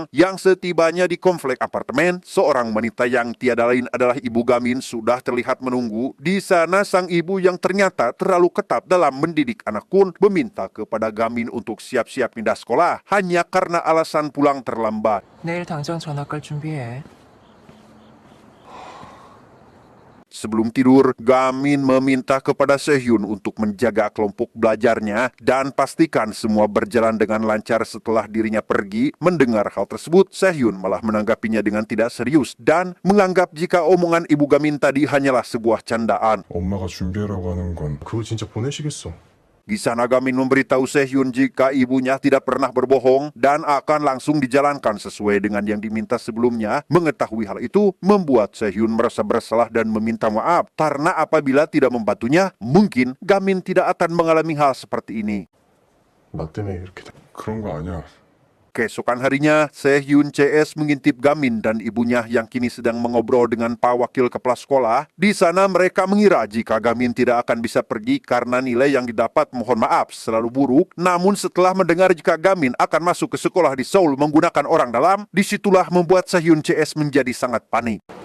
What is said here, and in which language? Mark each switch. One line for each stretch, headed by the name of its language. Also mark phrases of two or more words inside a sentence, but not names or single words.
Indonesian: Yang setibanya di komplek apartemen, seorang wanita yang tiada lain adalah ibu Gamin sudah terlihat menunggu. Di sana sang ibu yang ternyata terlalu ketat dalam mendidik anak pun meminta kepada Gamin untuk siap-siap pindah sekolah hanya karena alasan pulang terlambat.
Korean: 내일 당장 전학 갈 준비해.
Indonesian: Sebelum tidur, Gamin meminta kepada Sehun untuk menjaga kelompok belajarnya dan pastikan semua berjalan dengan lancar setelah dirinya pergi. Mendengar hal tersebut, Sehun malah menanggapinya dengan tidak serius dan menganggap jika omongan ibu Gamin tadi hanyalah sebuah candaan.
Korean: 엄마가 준비해라고 하는 건 그거 진짜 보내시겠어?
Indonesian: Di sana Gamin memberitahu Sehun jika ibunya tidak pernah berbohong dan akan langsung dijalankan sesuai dengan yang diminta sebelumnya. Mengetahui hal itu membuat Sehun merasa bersalah dan meminta maaf, karena apabila tidak membantunya, mungkin Gamin tidak akan mengalami hal seperti ini.
Korean: 나 때문에 이렇게 돼. 그런 거 아니야.
Indonesian: Keesokan harinya, Sehun CS mengintip Gamin dan ibunya yang kini sedang mengobrol dengan Pak Wakil Kepala Sekolah. Di sana mereka mengira jika Gamin tidak akan bisa pergi karena nilai yang didapat, mohon maaf, selalu buruk. Namun setelah mendengar jika Gamin akan masuk ke sekolah di Seoul menggunakan orang dalam, disitulah membuat Sehun CS menjadi sangat panik.